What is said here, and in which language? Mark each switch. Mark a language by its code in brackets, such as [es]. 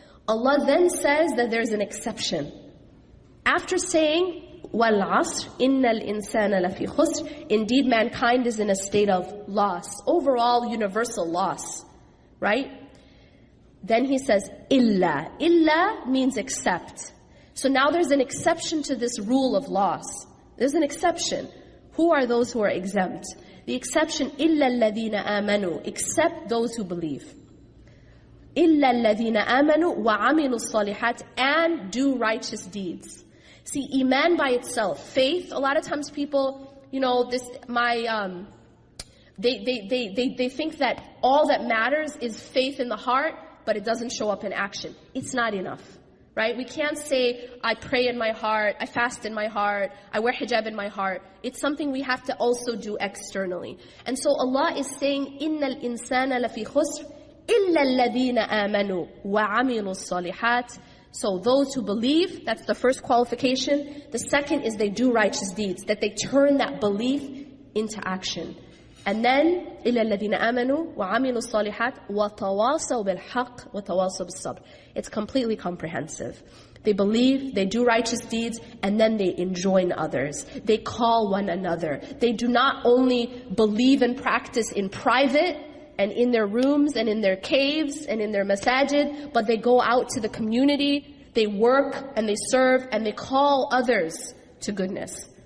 [en] Allah then says that there's an exception. After saying, [ar] وَالْعَصْرِ إِنَّ الْإِنسَانَ لَفِي خُسْرٍ, [en] indeed mankind is in a state of loss, overall universal loss, right? Then He says, إِلَّا. إِلَّا means except. So now there's an exception to this rule of loss. There's an exception. Who are those who are exempt? The exception, [ar] إِلَّا الَّذِينَ آمَنُوا, [en] except those who believe. [ar] إِلَّا الَّذِينَ آمَنُوا وَعَمِلُوا الصَّالِحَاتِ, [en] and do righteous deeds. See, iman by itself, faith, a lot of times people, they think that all that matters is faith in the heart, but it doesn't show up in action. It's not enough, right? We can't say, I pray in my heart, I fast in my heart, I wear hijab in my heart. It's something we have to also do externally. And so Allah is saying, [ar] إِنَّ الْإِنسَانَ لَفِي خُسْرٍ إِلَّا الَّذِينَ آمَنُوا وَعَمِلُوا الصَّالِحَاتِ. [en] So those who believe, that's the first qualification. The second is they do righteous deeds, that they turn that belief into action. And then, [ar] إِلَّا الَّذِينَ آمَنُوا وَعَمِلُوا الصَّالِحَاتِ وَتَوَاصَوْا بِالْحَقِّ وَتَوَاصَوْا بِالصَّبْرِ. [en] It's completely comprehensive. They believe, they do righteous deeds, and then they enjoin others. They call one another. They do not only believe and practice in private, and in their rooms, and in their caves, and in their masajid, but they go out to the community, they work, and they serve, and they call others to goodness.